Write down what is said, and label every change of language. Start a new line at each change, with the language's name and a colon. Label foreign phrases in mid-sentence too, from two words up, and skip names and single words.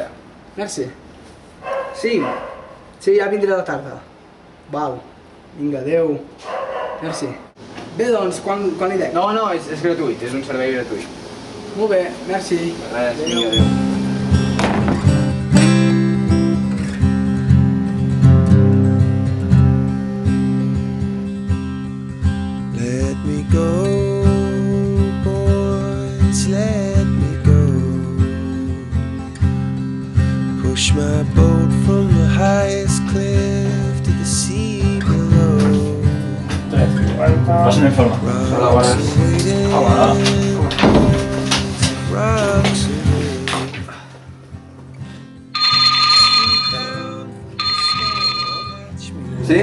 Catalan: Merci. Sí, ja vindré a la tarda. Val. Vinga, adeu. Merci. Bé, doncs, quan li dec? No, és gratuït, és un servei gratuït. Molt bé, merci. Res, vinga, adeu.
English: Let me go, boys, let me go. Push my boat from the highest cliff to the sea below.
Catalan: Passa un informe. Hola, bones. Hola. Sí?